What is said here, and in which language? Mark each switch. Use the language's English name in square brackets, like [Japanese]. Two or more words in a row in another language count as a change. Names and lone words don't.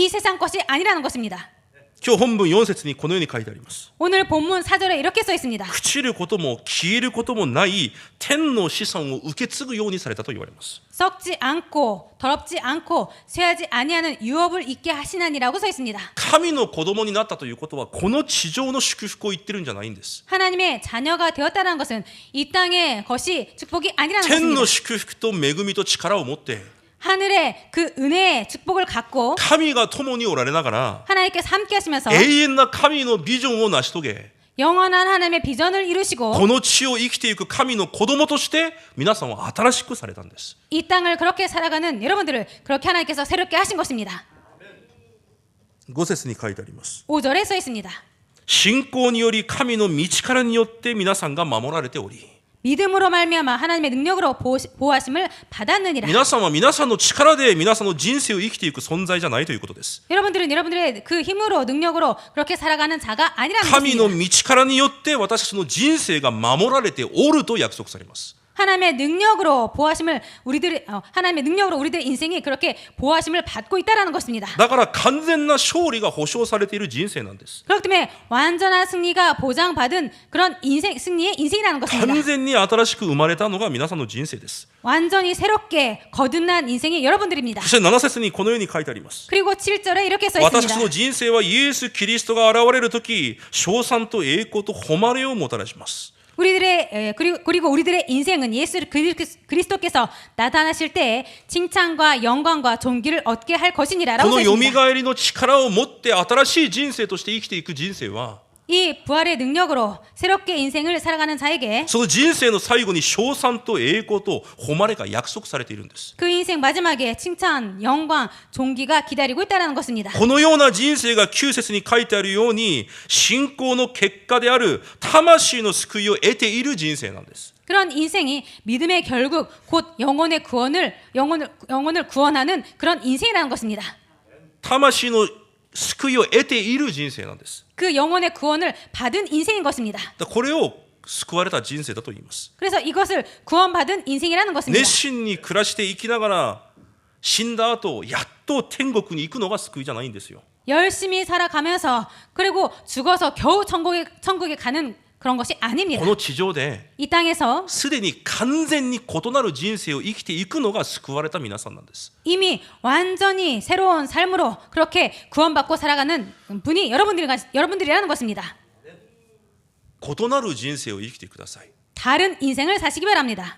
[Korean] 이 세상 것이 아니라는 것입니다. [Japanese] 今日本文4節にこのように書いてあります。 [Korean] 오늘 본문 4절에 이렇게 써 있습니다. [Japanese] 朽ちることも消えることもない天の子孫を受け継ぐようにされたと言われます。 [Korean] 썩지 않고 더럽지 않고 쇠하지 아니하는 유업을 있게 하시나니라고 써 있습니다. [Japanese] 神の子供になったということはこの地上の祝福を言ってるんじゃないんです。 [Korean] 하나님의 자녀가 되었다는 것은 이 땅의 것이 축복이 아니라는 [Japanese] 天の [Korean] 것입니다. [Japanese] 祝福と恵みと力を持って [Korean] 하늘의 그 은혜의 축복을 갖고 [Japanese] 神が共におられながら [Korean] 하나님께서 함께 하시면서 [Japanese] 永遠な神のビジョンを成し遂げ [Korean] 영원한 하나님의 비전을 이루시고 [Japanese] この地を生きていく神の子供として皆さんは新しくされたんです。 [Korean] 이 땅을 그렇게 살아가는 여러분들을 그렇게 하나님께서 새롭게 하신 것입니다. [Japanese] 5 節に書いてあります。 [Korean] 5절에 써 있습니다. [Japanese] 信仰により神の道からによって皆さんが守られており [Korean] 믿음으로 말미암아 하나님의 능력으로 보호하심을 받았느니라. [Japanese] 皆さんは皆さんの力で皆さんの人生を生きていく存在じゃないということです。 [Korean] 여러분들은 여러분들의 그 힘으로 능력으로 그렇게 살아가는 자가 아니라는 [Japanese] 神の [Korean] 것입니다. [Japanese] 道からによって私たちの人生が守られておると約束されます。 [Korean] 하나님의 능력으로 보호하심을 하나님의 능력으로 우리들의 인생이 그렇게 보호하심을 받고 있다라는 것입니다. [Japanese] だから完全な勝利が保証されている人生なんです。 [Korean] 그렇기 때문에 완전한 승리가 보장받은 그런 승리의 인생이라는 것입니다. [Japanese] 完全に新しく生まれたのが皆さんの人生です。 [Korean] 완전히 새롭게 거듭난 인생이 여러분들입니다. [Japanese] そして7節にこのように書いてあります。 [Korean] 그리고 7절에 이렇게 써 [Japanese] 私たちの [Korean] 있습니다. [Japanese] 人生はイエス・キリストが現れるとき、称賛と栄光と誉れをもたらします。 [Korean] 그리고 우리들의 인생은 예수 그리스도께서 나타나실 때에 칭찬과 영광과 존귀를 얻게 할 [Japanese] こ [Korean] 것이니라라고 [Japanese] の [Korean] 써 [Japanese] 蘇 [Korean] 있습니다. [Japanese] りの力を持って新しい人生として生きていく人生は [Korean] 이 부활의 능력으로 새롭게 인생을 살아가는 자에게 [Japanese] その人生の最後に称賛と栄光と誉れが約束されているんです。 [Korean] 그 인생 마지막에 칭찬, 영광, 존귀가 기다리고 있다는 것입니다. [Japanese] このような人生が9節に書いてあるように信仰の結果である魂の救いを得ている人生なんです。 [Korean] 그런 인생이 믿음의 결국 곧 영혼을 구원하는 그런 인생이라는 것입니다. [Japanese] 魂の救いを得ている人生なんです。 [Korean] 그 영혼의 구원을 받은 인생인 것입니다. [Japanese] これを救われた人生だと言います。 [Korean] 그래서 이것을 구원받은 인생이라는 것입니다. [Japanese] 熱心に暮らして生きながら死んだ後やっと天国に行くのが救いじゃないんですよ。 [Korean] 열심히 살아가면서 그리고 죽어서 겨우 천국에 가는 그런 것이 [Japanese] こ [Korean] 아닙니다. [Japanese] の地上で [Korean] 이 땅에서 [Japanese] すでに完全に異なる人生を生きていくのが救われた皆さんなんです。 [Korean] 이미 완전히 새로운 삶으로 그렇게 구원받고 살아가는 분이 여러분들이라는 것입니다. [Japanese] 異なる人生を生きてください。 [Korean] 다른 인생을 사시기 바랍니다.